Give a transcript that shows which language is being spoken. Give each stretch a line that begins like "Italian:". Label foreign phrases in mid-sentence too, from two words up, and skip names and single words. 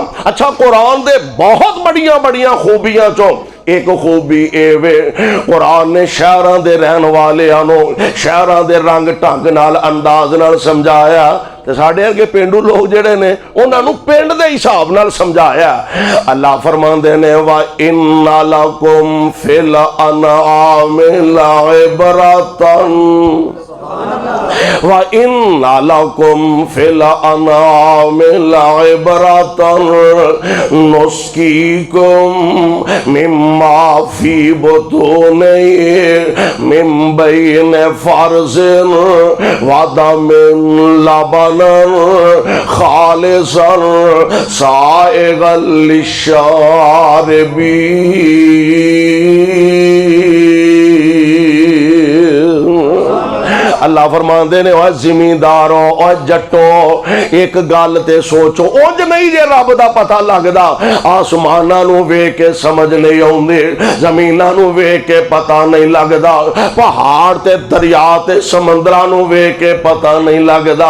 Punjabi: اچھا قرآن دے بہت بڑیاں بڑیاں خوبیاں چوں ایک خوبی اے وے، قرآن نے شہراں دے رہن والیاں نوں شہراں دے رنگ ڈھنگ نال انداز نال سمجھایا، تے ساڈے ارگے پینڈو لوک جہڑے نے انہاں نوں پنڈ دے حساب نال سمجھایا. اللہ فرماندے نے
Arabic: و إن لكم في الأنعام لعبرة و إن لكم في الأنعام لعبرة نسقيكم مما في بطونه من بين فرث ودم لبنا خالصا سائغا للشاربين.
Punjabi: اللہ فرماتے نے اور زمینداروں اور جٹو ایک گل تے سوچو، اونج نہیں جے رب دا پتا لگدا، اسماناں نوں ویکھ کے سمجھ نہیں آؤندی، زمیناں نوں ویکھ کے پتا نہیں لگدا، پہاڑ تے دریا تے سمندراں نوں ویکھ کے پتا نہیں لگدا, पहाड़ ते दरिया ते समंदरां नूं वेख के पता नहीं लगदा।